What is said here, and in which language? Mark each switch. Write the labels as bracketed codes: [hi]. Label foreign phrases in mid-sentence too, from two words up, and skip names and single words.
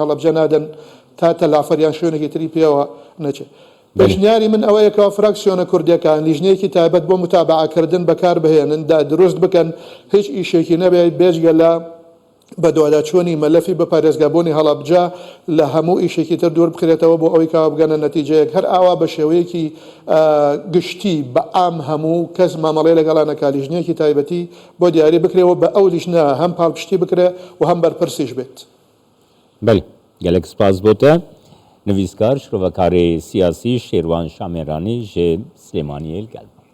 [ckb] هەڵەبجە نادەن تا تەلافەریان شوێنێکی تری پێوە نەچێت پێشنیاری من ئەوەیەکەوە فراکسیۆنە کوردیەکان لیژنەیەکی تایبەت بۆ متابعەکردن بەکار بهێنن دروست بکەن هیچ ئیشێکی نەبێت بێجگە لە بە دوواداچوونی مەلەفی بە پارێزگابوونی هەڵەبجە لە هەموو ئیشێکی تر دوور بکرێتەوە بۆ ئەوەی کاوە بگەنە نەتیجەیەک هەر ئاوا بە شێوەیەکی گشتی بە ئام هەموو کەس مامەڵێ لەگەڵانەکە لیژنەیەکی تایبەتی بۆ دیاری بکرێەوە بە ئەو لیژنە هەم پاڵپشتی بکرێ و هەم بەرپرسیش بێت [ku] بەڵێ gelek spas bote nivîskar şrovekارê siyasî Şêrwan Şameranî ji Silêmaniyê gel.